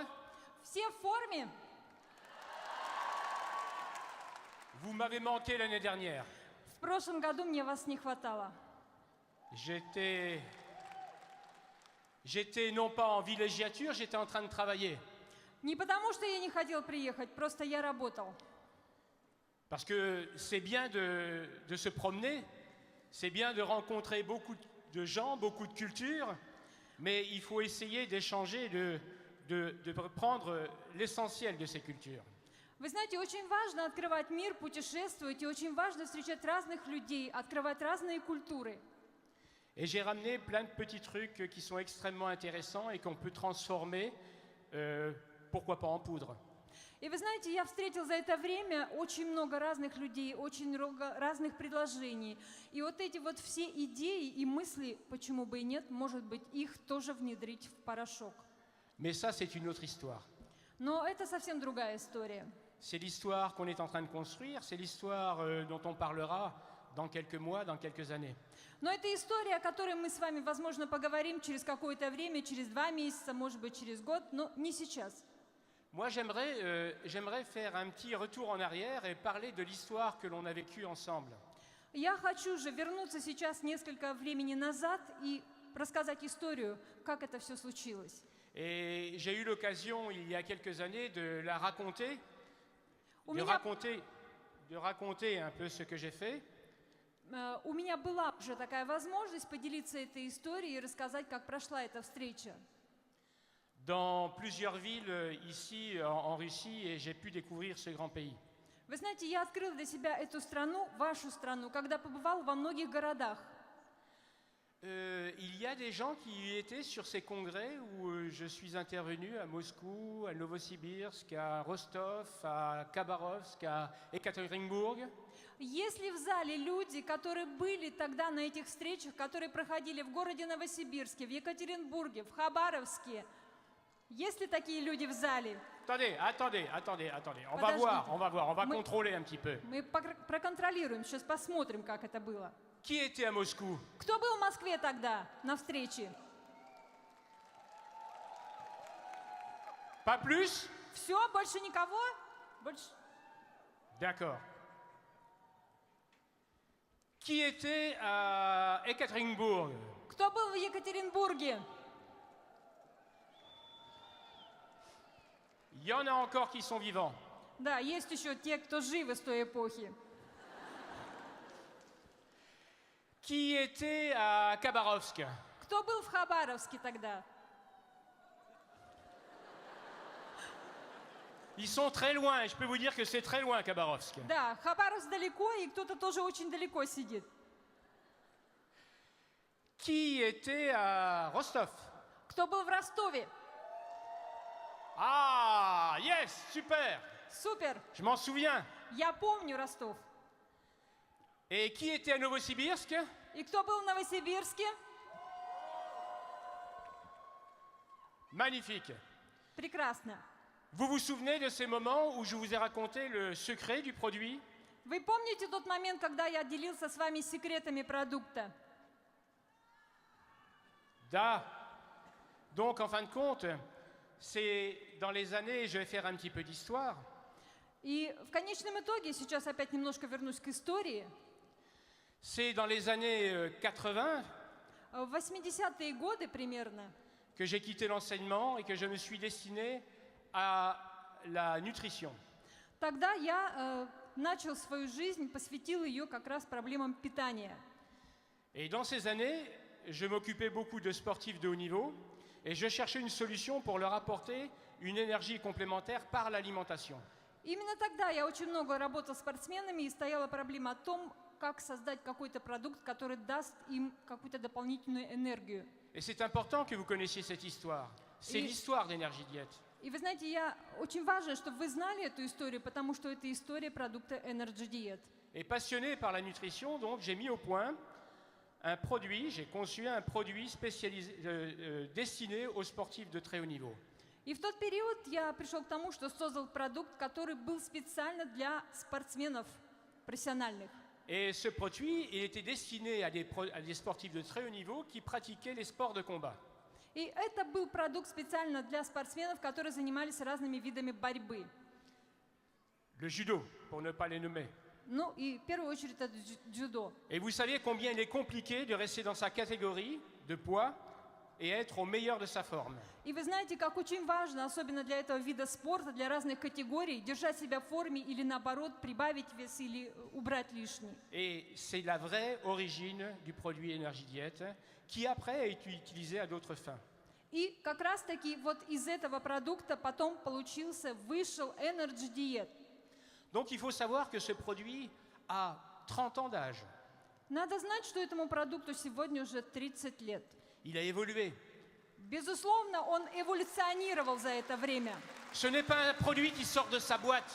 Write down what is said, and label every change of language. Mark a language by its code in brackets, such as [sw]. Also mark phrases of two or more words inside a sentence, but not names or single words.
[ru] Все в форме. [fr] Vous m'avez manqué l'année dernière. [ru] В прошлом году мне вас не хватало. [fr] J'étais non pas en villégiature, j'étais en train de travailler. [ru] Не потому, что я не хотел приехать, просто я работал. [fr] Parce que c'est bien de se promener, c'est bien de rencontrer beaucoup de gens, beaucoup de cultures, mais il faut essayer d'échanger, de prendre l'essentiel de ces cultures. [ru] Вы знаете, очень важно открывать мир, путешествовать, и очень важно встречать разных людей, открывать разные культуры. [fr] Et j'ai ramené plein de petits trucs qui sont extrêmement intéressants et qu'on peut transformer, pourquoi pas en poudre. [ru] И вы знаете, я встретил за это время очень много разных людей, очень много разных предложений. И вот эти вот все идеи и мысли, почему бы и нет, может быть, их тоже внедрить в порошок. [fr] Mais ça, c'est une autre histoire. [ru] Но это совсем другая история. [fr] C'est l'histoire qu'on est en train de construire, c'est l'histoire dont on parlera dans quelques mois, dans quelques années. [ru] Но это история, о которой мы с вами, возможно, поговорим через какое-то время, через 2 месяца, может быть, через год, но не сейчас. [fr] Moi, j'aimerais faire un petit retour en arrière et parler de l'histoire que l'on a vécue ensemble. [ru] Я хочу же вернуться сейчас несколько времени назад и рассказать историю, как это все случилось. [fr] Et j'ai eu l'occasion, il y a quelques années, de la raconter, de raconter un peu ce que j'ai fait. [ru] У меня была уже такая возможность поделиться этой историей и рассказать, как прошла эта встреча. [fr] Dans plusieurs villes ici en Russie, et j'ai pu découvrir ce grand pays. [ru] Вы знаете, я открыл для себя эту страну, вашу страну, когда побывал во многих городах. [fr] Il y a des gens qui étaient sur ces congrès où je suis intervenu à Moscou, à Novosibirsk, à Rostov, à Khabarovsk, à Ekaterinbourg. [ru] Есть ли в зале люди, которые были тогда на этих встречах, которые проходили в городе Новосибирске, в Екатеринбурге, в Хабаровске? Есть ли такие люди в зале? [fr] Attendez. On va voir, on va contrôler un petit peu. [ru] Мы проконтролируем, сейчас посмотрим, как это было. [fr] Qui était à Moscou? [ru] Кто был в Москве тогда на встрече? [fr] Pas plus? [ru] Все, больше никого? Больше... [fr] D'accord. Qui était à Ekaterinbourg? [ru] Кто был в Екатеринбурге? [fr] Il y en a encore qui sont vivants. [ru] Да, есть еще те, кто живы с той эпохи. [fr] Qui était à Khabarovsk? [ru] Кто был в Хабаровске тогда? [fr] Ils sont très loin, et je peux vous dire que c'est très loin, Khabarovsk. [ru] Да, Хабаровск далеко, и кто-то тоже очень далеко сидит. [fr] Qui était à Rostov? [ru] Кто был в Ростове? [fr] Ah, yes, super. [ru] Супер! [fr] Je m'en souviens. [ru] Я помню Ростов. [fr] Et qui était à Novosibirsk? [ru] И кто был в Новосибирске? [fr] Magnifique. [ru] Прекрасно. [fr] Vous vous souvenez de ces moments où je vous ai raconté le secret du produit? [ru] Вы помните тот момент, когда я делился с вами секретами продукта? Da. [fr] Donc, en fin de compte, c'est dans les années, je vais faire un petit peu d'histoire, [ru] И в конечном итоге, сейчас опять немножко вернусь к истории, [fr] c'est dans les années 80 [ru] в 80-е годы примерно [fr] que j'ai quitté l'enseignement et que je me suis destiné à la nutrition. [ru] тогда я начал свою жизнь, посвятил ее как раз проблемам питания. [fr] Et dans ces années, je m'occupais beaucoup de sportifs de haut niveau et je cherchais une solution pour leur apporter une énergie complémentaire par l'alimentation. [ru] Именно тогда я очень много работал с спортсменами, и стояла проблема о том, как создать какой-то продукт, который даст им какую-то дополнительную энергию. [fr] Et c'est important que vous connaissiez cette histoire. C'est Et- l'histoire d'Energy Diet. [ru] И вы знаете, очень важно, чтобы вы знали эту историю, потому что это история продукта Energy Diet. [fr] Et passionné par la nutrition, donc j'ai mis au point un produit, j'ai conçu un produit spécialisé, destiné aux sportifs de très haut niveau. [ru] И в тот период я пришел к тому, что создал продукт, который был специально для спортсменов профессиональных. [fr] Et ce produit, il était destiné à des sportifs de très haut niveau qui pratiquaient les sports de combat. [ru] И это был продукт специально для спортсменов, которые занимались разными видами борьбы. [fr] Le judo, pour ne pas les nommer. [ru] Ну и в первую очередь это дзюдо. [fr] Et vous savez combien il est compliqué de rester dans sa catégorie de poids et être au meilleur de sa forme. [ru] И вы знаете, как очень важно, особенно для этого вида спорта, для разных категорий, держать себя в форме или наоборот прибавить вес или убрать лишний. [fr] Et c'est la vraie origine du produit Energy Diet qui après a été utilisé à d'autres fins. [ru] И как раз-таки вот из этого продукта потом вышел Energy Diet. [fr] Donc il faut savoir que ce produit a 30 ans d'âge. [ru] Надо знать, что этому продукту сегодня уже 30 лет. [fr] Il a évolué. [ru] Безусловно, он эволюционировал за это время. [fr] Ce n'est pas un produit qui sort de sa boîte.